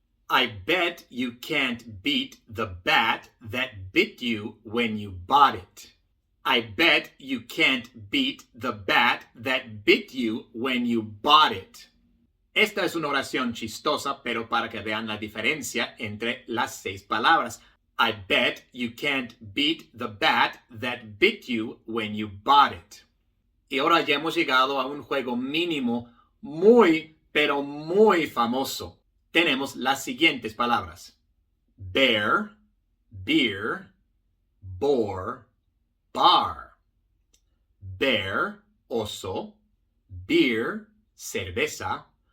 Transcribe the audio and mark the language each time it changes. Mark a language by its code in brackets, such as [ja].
[en] I bet you can't beat the bat that bit you when you bought it. I bet you can't beat the bat that bit you when you bought it. [es] Esta es una oración chistosa, pero para que vean la diferencia entre las 6 palabras. [en] I bet you can't beat the bat that bit you when you bought it. [es] Y ahora ya hemos llegado a un juego mínimo muy, pero muy famoso. Tenemos las siguientes palabras. [en] Bear, beer, boar, bar. [es] Bear, oso. Beer, cerveza.